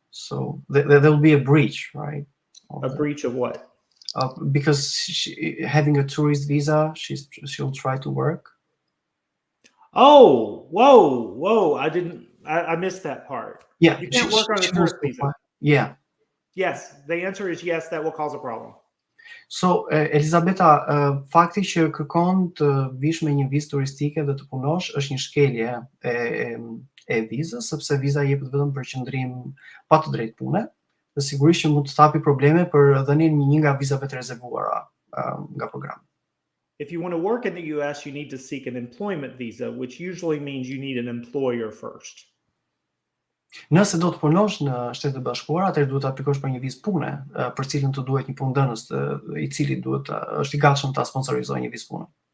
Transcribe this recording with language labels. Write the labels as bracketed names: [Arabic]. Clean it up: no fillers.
[English] So there will be a breach, right? A breach of what? Because having a tourist visa, she'll try to work. Oh, whoa! I missed that part. Yeah, you can't work on a tourist visa. Yeah. Yes, the answer is yes. That will cause a problem. [Albanian] So, Elizabeta, fakti që kërkon të vish me një vizë turistike dhe të punosh është një shkelje e vizës, sepse viza jepet vetëm për qëndrim pa të drejtë pune, dhe sigurisht që mund të hapi probleme për dhënien një nga vizave të rezervuara nga programi. [English] If you want to work in the US, you need to seek an employment visa, which usually means you need an employer first. [Albanian] Nëse do të punosh në Shtetet e Bashkuara, atëherë duhet të aplikosh për një vizë pune, për cilën të duhet një punëdhënës I cili është I gatshëm ta sponsorizojë një vizë pune.